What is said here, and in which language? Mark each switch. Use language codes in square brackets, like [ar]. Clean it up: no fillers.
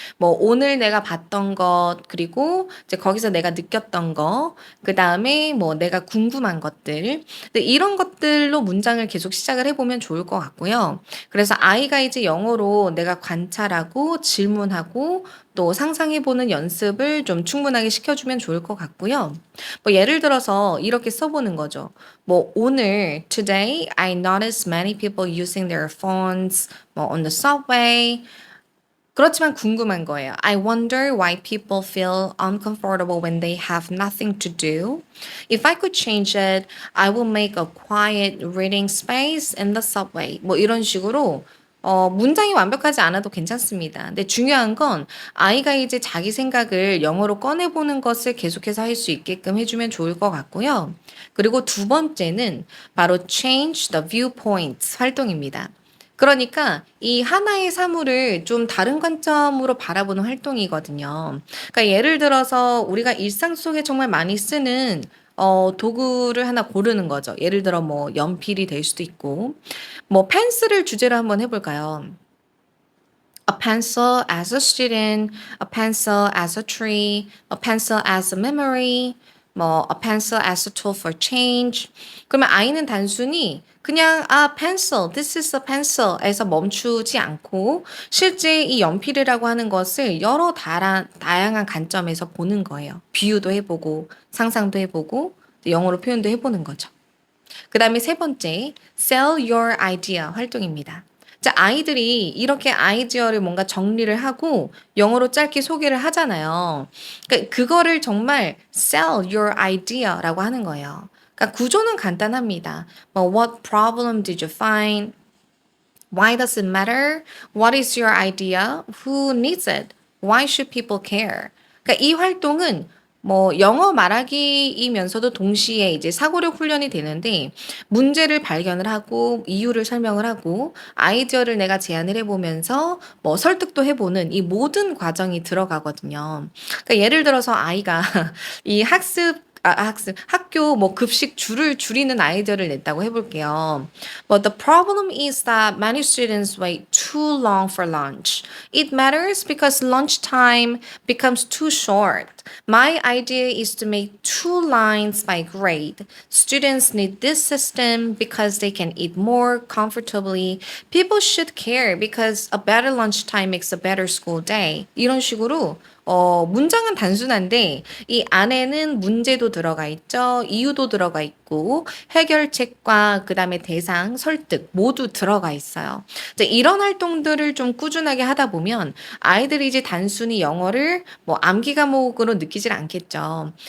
[ko] 뭐 오늘 내가 봤던 것, 그리고 이제 거기서 내가 느꼈던 거, 그 다음에 뭐 내가 궁금한 것들, 근데 이런 것들로 문장을 계속 시작을 해보면 좋을 것 같고요. 그래서 아이가 이제 영어로 내가 관찰하고 질문하고 또 상상해보는 연습을 좀 충분하게 시켜주면 좋을 것 같고요. 뭐 예를 들어서 이렇게 써보는 거죠. 뭐 오늘 [en] today I noticed many people using their phones 뭐 on the subway. [ko] 그렇지만 궁금한 거예요. [en] I wonder why people feel uncomfortable when they have nothing to do. If I could change it, I will make a quiet reading space in the subway. [ko] 뭐 이런 식으로 문장이 완벽하지 않아도 괜찮습니다. 근데 중요한 건 아이가 이제 자기 생각을 영어로 꺼내보는 것을 계속해서 할 수 있게끔 해주면 좋을 것 같고요. 그리고 두 번째는 바로 [en] change the viewpoints [ko] 활동입니다. 그러니까 이 하나의 사물을 좀 다른 관점으로 바라보는 활동이거든요. 그러니까 예를 들어서 우리가 일상 속에 정말 많이 쓰는 도구를 하나 고르는 거죠. 예를 들어 뭐 연필이 될 수도 있고 뭐 펜슬을 주제로 한번 해 볼까요? [en] A pencil as a student, a pencil as a tree, a pencil as a memory, 뭐 a pencil as a tool for change. [ko] 그러면 아이는 단순히 그냥 [en] pencil, this is a pencil [ko] 에서 멈추지 않고 실제 이 연필이라고 하는 것을 여러 다양한 관점에서 보는 거예요. 비유도 해보고 상상도 해보고 영어로 표현도 해보는 거죠. 그 다음에 세 번째, [en] sell your idea [ko] 활동입니다. 자, 아이들이 이렇게 아이디어를 뭔가 정리를 하고 영어로 짧게 소개를 하잖아요. 그러니까 그거를 정말 [en] sell your idea [ko] 라고 하는 거예요. 그러니까 구조는 간단합니다. [en] 뭐, what problem did you find? Why does it matter? What is your idea? Who needs it? Why should people care? [ko] 그러니까 이 활동은 뭐 영어 말하기이면서도 동시에 이제 사고력 훈련이 되는데 문제를 발견을 하고 이유를 설명을 하고 아이디어를 내가 제안을 해 보면서 뭐 설득도 해 보는 이 모든 과정이 들어가거든요. 그러니까 예를 들어서 아이가 이 학교 뭐 급식 줄을 줄이는 아이디어를 냈다고 해 볼게요. [en] But the problem is that many students wait too long for lunch. It matters because lunchtime becomes too short. My idea is to make two lines by grade. Students need this system because they can eat more comfortably. People should care because a better lunchtime makes a better school day. [ko] 이런 식으로 문장은 단순한데 이 안에는 문제도 들어가 있죠. 이유도 들어가 있고 해결책과 그다음에 대상, 설득 모두 들어가 있어요. 이제 이런 활동들을 좀 꾸준하게 하다 보면 아이들이 이제 단순히 영어를 뭐 암기 과목으로 느끼질 않겠죠.